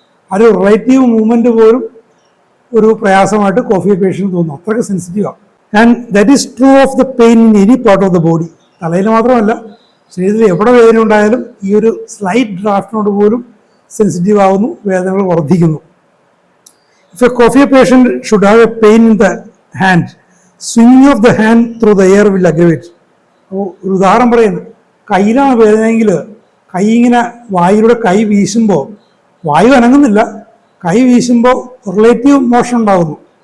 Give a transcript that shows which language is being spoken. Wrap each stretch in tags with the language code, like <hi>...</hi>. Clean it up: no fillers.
<ml>ആ ഒരു relative movement പോലും ഒരു പ്രയാസമായിട്ട് കോഫി പേഷ്യൻ്റ് തോന്നുന്നു. അത്രയ്ക്ക് സെൻസിറ്റീവാണ്.</ml> <en>And that is true of the pain in any part of the body.</en> <ml>തലയിൽ മാത്രമല്ല, ശരീരത്തിൽ എവിടെ വേദന ഉണ്ടായാലും ഈ ഒരു സ്ലൈറ്റ് ഡ്രാഫ്റ്റിനോട് പോലും സെൻസിറ്റീവ് ആകുന്നു, വേദനകൾ വർദ്ധിക്കുന്നു.</ml> <en>If a coffee patient should have a pain in the hand, swinging of the hand through the air will aggravate.</en> <ml>ഒരു ഉദാഹരണം പറയുന്നത്, കയ്യിലാണ് വേദനയെങ്കിൽ കൈ ഇങ്ങനെ വായുവിലൂടെ കൈ വീശുമ്പോൾ വായു അനങ്ങുന്നില്ല, കൈ വീശുമ്പോൾ റിലേറ്റീവ് മോഷൻ ഉണ്ടാകുന്നു.</ml>